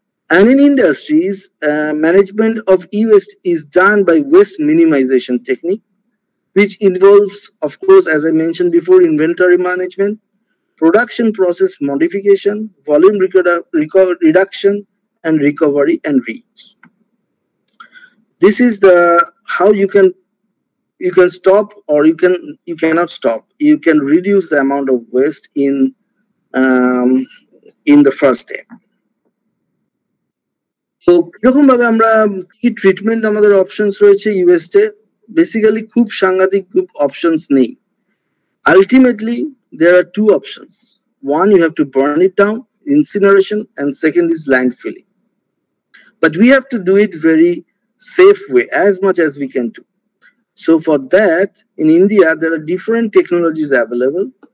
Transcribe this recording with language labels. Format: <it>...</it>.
<en>And in industries, management of e-waste is done by waste minimization technique, which involves, of course, as I mentioned before, inventory management, production process modification, volume reduction, and recovery and reuse. This is the how you can stop, or you cannot stop. You can reduce the amount of waste in the first step.</en> <bn>তো কিরকম ভাবে আমরা কি treatment আমাদের options রয়েছে ইওয়েস্টে? Basically খুব সাংঘাতিক options নেই।</bn> <en>Ultimately, there are two options. One, you have to burn it down, incineration, and second is landfilling. But we have to do it very safe way, as much as we can do. So for that, in India, there are different technologies available.</en>